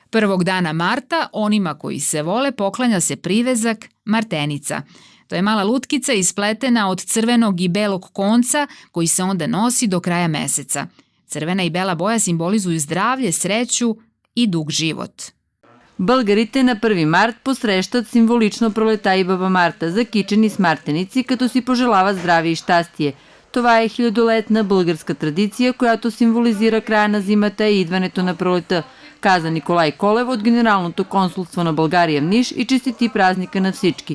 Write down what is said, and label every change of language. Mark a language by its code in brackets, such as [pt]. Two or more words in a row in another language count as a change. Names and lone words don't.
[sr] Prvog dana marta onima koji se vole poklanja se privezak martenica. To je mala lutkica ispletena od crvenog i belog konca koji se onda nosi do kraja meseca. Crvena i bela boja simbolizuju zdravlje, sreću и дуг живот. [bg] Българите на 1 март посрещат символично Пролета и Баба Марта, закичени с мартеници, като си пожелават здраве и щастие. Това е хилядолетна българска традиция, която символизира края на зимата и идването на пролета, каза Николай Колев от Генералното консулство на България в Ниш и честити празника на всички.